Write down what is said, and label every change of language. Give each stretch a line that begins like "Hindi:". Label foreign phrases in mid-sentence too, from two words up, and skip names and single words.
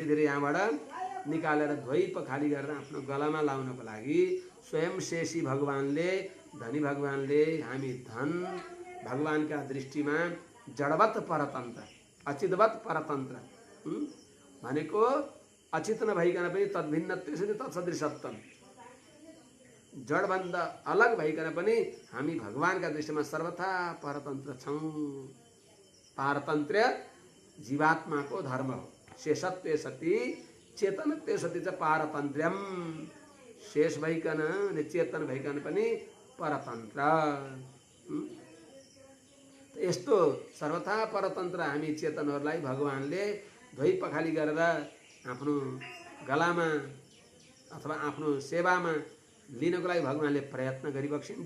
Nepali: धीरे यहाँबाट निकालेर धोइ पखाली गरेर आफ्नो गलामा लाउनको लागि स्वयं शेषी भगवानले, धनी भगवानले हामी धन भगवानका दृष्टिमा जडवत परतन्त्र, अचितवत परतन्त्र भनेको अचित नभइकन पनि
Sanskrit: तद्भिन्नत्वेषु तत्सदृशत्वम,
Nepali: जडभन्दा अलग भइकन पनि हामी भगवानका दृष्टिमा सर्वथा परतन्त्र छौँ। पारतन्त्र्य जीवात्माको धर्म हो।
Sanskrit: शेषत्वे सति चेतनत्वे सति च पारतन्त्र्यम।
Nepali: शेष भइकन चेतन भइकन पनि परतन्त्र। यस्तो सर्वथा परतन्त्र हामी चेतनहरूलाई भगवानले धोइ पखाली गरेर आफ्नो गलामा अथवा आफ्नो सेवामा लिनको लागि भगवानले प्रयत्न गरिबक्सिन्छ।